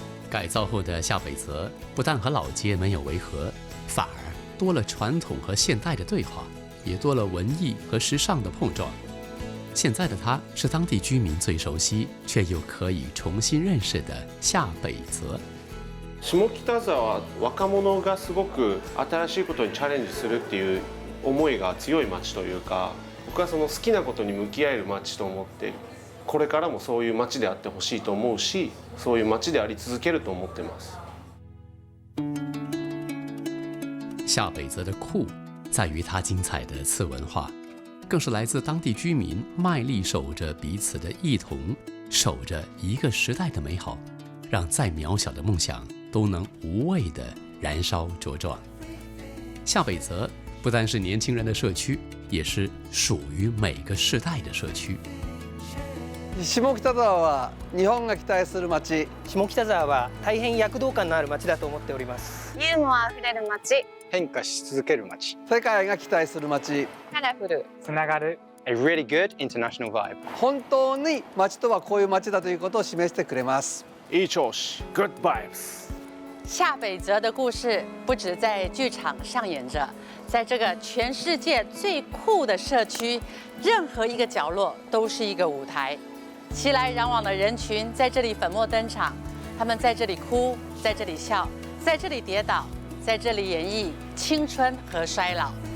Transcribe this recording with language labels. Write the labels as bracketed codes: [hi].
[zh] 改造后的下北泽不但和老街没有违和，反而多了传统和现代的对话，也多了文艺和时尚的碰撞。现在的它是当地居民最熟悉却又可以重新认识的下北泽。 [ja] 下北沢は若者がすごく新しいことにチャレンジするっていう思いが強い街というか、僕はその好きなことに向き合える街と思って、これからもそういう街であってほしいと思うし、そういう街であり続けると思ってます。 [zh] 下北泽的酷在于它精彩的次文化，更是来自当地居民卖力守着彼此的异同，守着一个时代的美好，让再渺小的梦想都能无畏地燃烧茁壮。下北泽不单是年轻人的社区，也是属于每个世代的社区。 [ja] 下北沢は日本が期待する街。下北沢は大変躍動感のある街だと思っております。ユーモアあふれる街。変化し続ける街。世界が期待する街。カラフル。つながる。 [en] A really good international vibe。 [ja] 本当に街とはこういう街だということを示してくれます。いい調子。 [en] Good vibes。 [zh] 下北泽的故事不止在剧场上演着，在这个全世界最酷的社区，任何一个角落都是一个舞台。熙来攘往的人群在这里粉墨登场，他们在这里哭，在这里笑，在这里跌倒，在这里演绎青春和衰老。